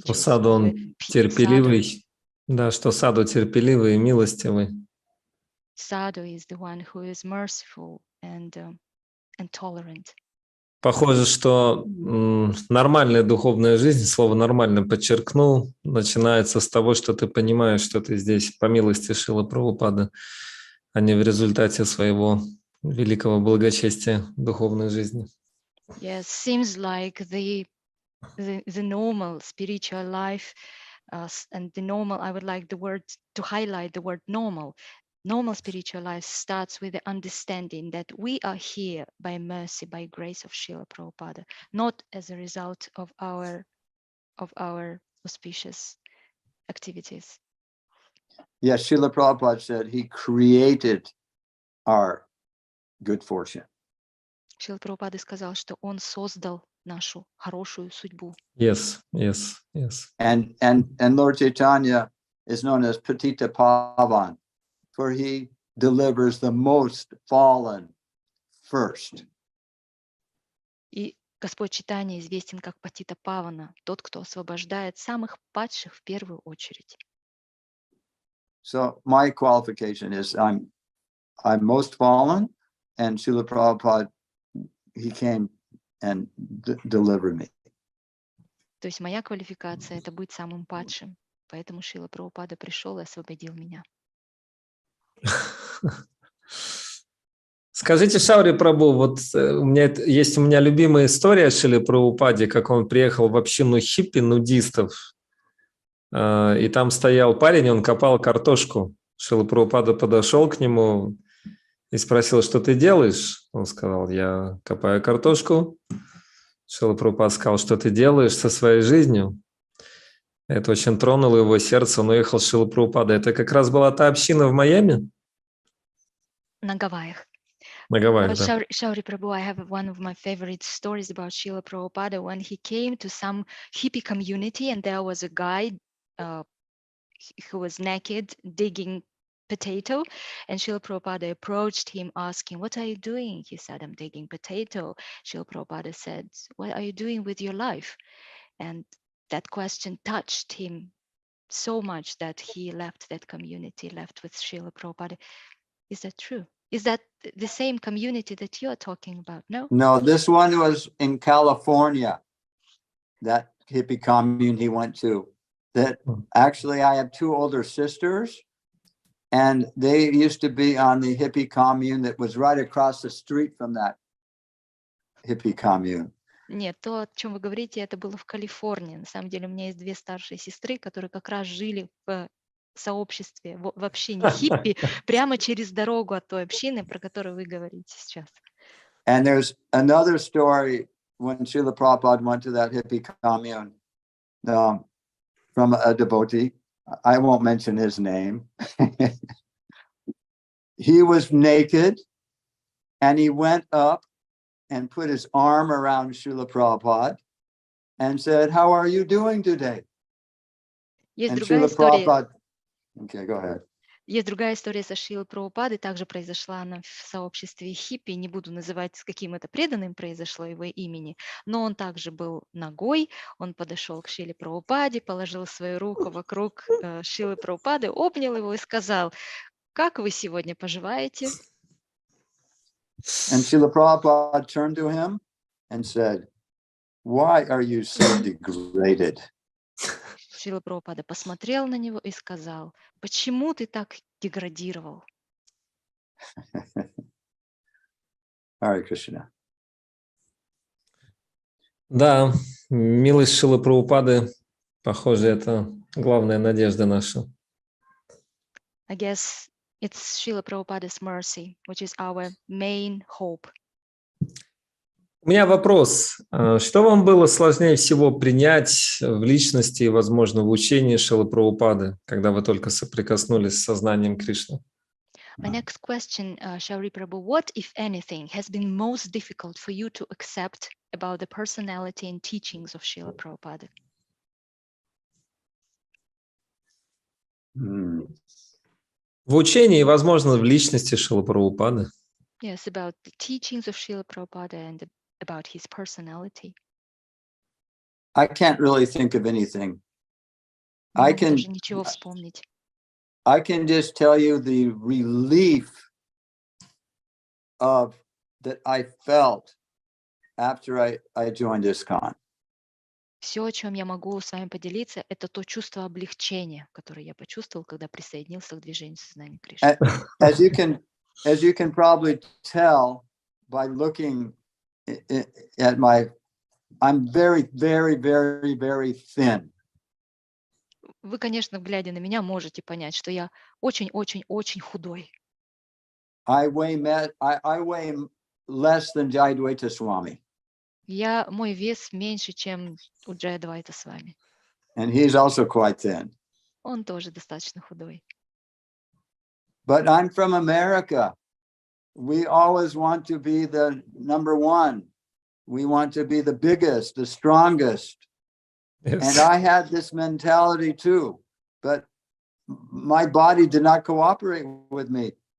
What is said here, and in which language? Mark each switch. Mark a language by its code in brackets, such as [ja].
[ru] Что саду он терпеливый, да, что саду терпеливый и милостивый. [en] Sadhu is the one who is merciful and tolerant. [ru] Похоже, что нормальная духовная жизнь, слово «нормально» подчеркнул, начинается с того, что ты понимаешь, что ты здесь по милости Шрилы Прабхупады, а не в результате своего великого благочестия духовной жизни. [en] Yes, seems like the normal spiritual life and the normal, I would like to highlight the word normal. Normal spiritual life starts with the understanding that we are here by mercy, by grace of Srila Prabhupada, not as a result of our auspicious activities. Yes, Srila Prabhupada said he created our good fortune. [ru] Шрила Прабхупада сказал, что он создал нашу хорошую судьбу. [en] Yes. And Lord Chaitanya is known as Patita Pavan, for he delivers the most fallen first. [ru] И Господь Чайтанья известен как Патита Павана, тот, кто освобождает самых падших в первую очередь. [en] So my qualification is I'm most fallen, and Srila Prabhupada, he came and delivered me. [ru] То есть моя квалификация — это быть самым падшим, поэтому Шрила Прабхупада пришел и освободил меня. Скажите, Шаури Прабху, вот у меня любимая история о Шриле Прабхупаде, как он приехал в общину хиппи, нудистов, и там стоял парень, он копал картошку. Шрила Прабхупада подошел к нему и спросил, что ты делаешь? Он сказал, я копаю картошку. Шрила Прабхупада сказал, что ты делаешь со своей жизнью? Это очень тронуло его сердце, он уехал с Шрилой Прабхупадой. Это как раз была та община в Майами? На Гавайях. На Гавайях, да. [en] Шаури Прабhu, I have one of my favorite stories about Srila Prabhupada when he came to some hippie community and there was a guy who was naked digging potato, and Srila Prabhupada approached him asking, what are you doing? He said, I'm digging potato. Srila Prabhupada said, what are you doing with your life? And that question touched him so much that he left that community, left with Srila Prabhupada. Is that true? Is that the same community that you're talking about? No? No, this one was in California, that hippie commune he went to. That actually, I have two older sisters, and they used to be on the hippie commune that was right across the street from that hippie commune. [ru] Нет, то, о чем вы говорите, это было в Калифорнии. На самом деле у меня есть две старшие сестры, которые как раз жили в сообществе, вообще не хиппи, прямо через дорогу от той общины, про которую вы говорите сейчас. [en] And there's another story when Srila Prabhupada went to that hippie commune from a devotee. I won't mention his name. He was naked and he went up and put his arm around Srila Prabhupada and said, "How are you doing today?" [ru] Есть [en] And [ru] другая история. [en] Prabhupada, okay, go ahead. [ru] Есть другая история со Шрилой Прабхупадой, также произошла она в сообществе хиппи, не буду называть, с каким это преданным произошло его имени, но он также был нагой, он подошел к Шриле Прабхупаде, положил свою руку вокруг Шрилы Прабхупады, обнял его и сказал: «Как вы сегодня поживаете?» [en] And Srila Prabhupada turned to him and said, "Why are you so degraded?" [ru] Шрила Прабхупада посмотрел на него и сказал: «Почему ты так деградировал?» [sa] Hare Krishna. [ru] Да, милость Шрилы Прабхупады, похоже, это главная надежда наша. [en] I guess it's Srila Prabhupada's mercy, which is our main hope. [ru] У меня вопрос. Что вам было сложнее всего принять в личности и, возможно, в учении Шрилы Прабхупады, когда вы только соприкоснулись с сознанием Кришны? [en] My next question, Shrailai Prabhu, what, if anything, has been most difficult for you to accept about the personality and teachings of Srila Prabhupada? [ru] В учении и, возможно, в личности Шрилы Прабхупады. [en] Yes, about the teachings of Srila Prabhupada and about his personality. I can't really think of anything. [ru] Не [en] I [ru] могу [en] can [ru] даже ничего вспомнить. [en] I can just tell you the relief that I felt after I joined ISKCON. [ru] Все, о чем я могу с вами поделиться, это то чувство облегчения, которое я почувствовал, когда присоединился к движению сознания Кришны. [en] As you can probably tell by looking at I'm very, very, very, very thin. [ru] Вы, конечно, глядя на меня, можете понять, что я очень-очень-очень худой. [en] I weigh less than Jayadvaita Swami. [ru] Мой вес меньше, чем у Джайадвайта с вами. [en] And he's also quite thin. [ru] Он тоже достаточно худой. [en] But I'm from America. We always want to be the number one. We want to be the biggest, the strongest. Yes. And I had this mentality too, but my body did not cooperate with me.